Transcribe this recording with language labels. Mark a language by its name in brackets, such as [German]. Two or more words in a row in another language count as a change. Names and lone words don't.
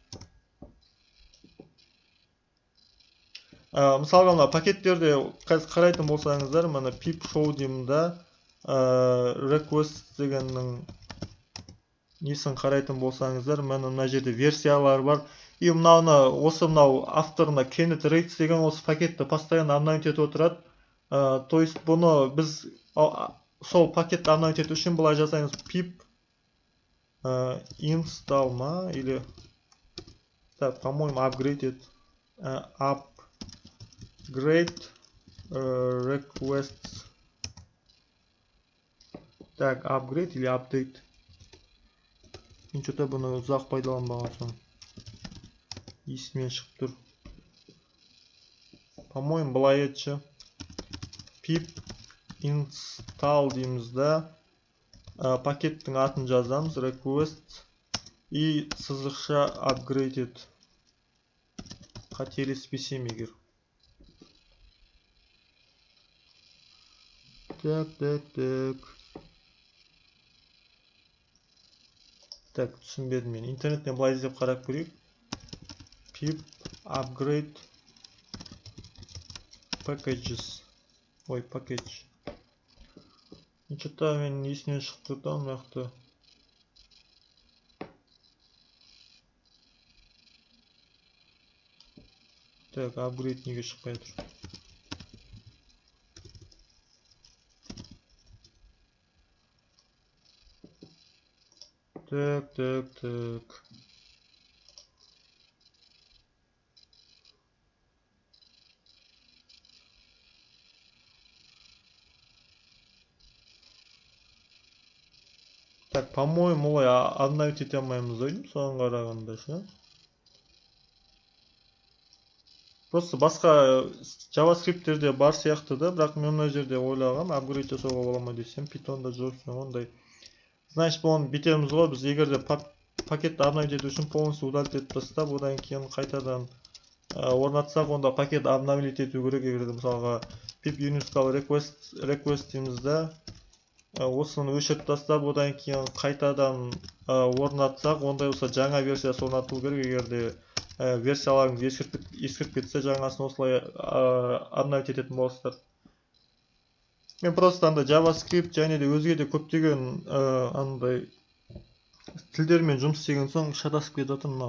[Kazakh] Мысалға мына пакеттерде қарайтын болсаңыздар, мына [English] pip show [Kazakh] деймін да, request дегеннің несін қарайтын болсаңыздар, мына жерде версиялар бар. И мынау авторына Kenneth Reitz деген осы пакетті [Russian] постоянно обновить [Kazakh] етіп отырады. [Russian] То есть [Kazakh] бұны біз сол пакетті обновить ету үшін былай жасаймыз: [English] pip install [Kazakh] ма, [Russian] или по-моему [English] upgrade requests. [Russian] Так, upgrade или update. [Kazakh] Мен что-то бұны ұзақ пайдаланбаған соң есімнен шығып тұр. По-моему, былай етші. [English] Pip install [Kazakh] дейміз да. Пакеттің атын жазамыз. Request и сызықша upgraded. Қателеспесем егер. Так, түсінбедім мен. Интернеттен былай іздеп қарап көрейік. [English] Pip upgrade packages. [Kazakh] Ой, package. Что-то мен есімнен шығып тұрды мынақты. Так, upgrade неге шықпай тұр? [Russian] Так. Так, по-моему, [Kazakh] олай обновить ете алмаймыз ойдым, соған қарағанда ше. Просто басқа JavaScript-терде бар сияқты да, бірақ мен мына жерде ойлағам, апгрейд жасауға бола ма десем, Python'да жоқ, ондай. Значит, оны бітеміз ғой, біз егерде пакетті обновить ету үшін [Russian] полностью удалить [Kazakh] етіп тастап, одан кейін қайтадан орнатсақ, онда пакет обновить ету керек. Егерде мысалға [English] pip uninstall request [Kazakh] дейміз да, осыны өшіріп тастап, одан кейін қайтадан орнатсақ, ондай болса жаңа версиясы орнатылу керек. Егерде версияларыңыз ескіріп кетсе, жаңасын осылай обновить ететін боласыздар. Мен просто анда JavaScript және де өзге де көптеген андай тілдермен жұмыс істеген соң шатасып кетіп мынау.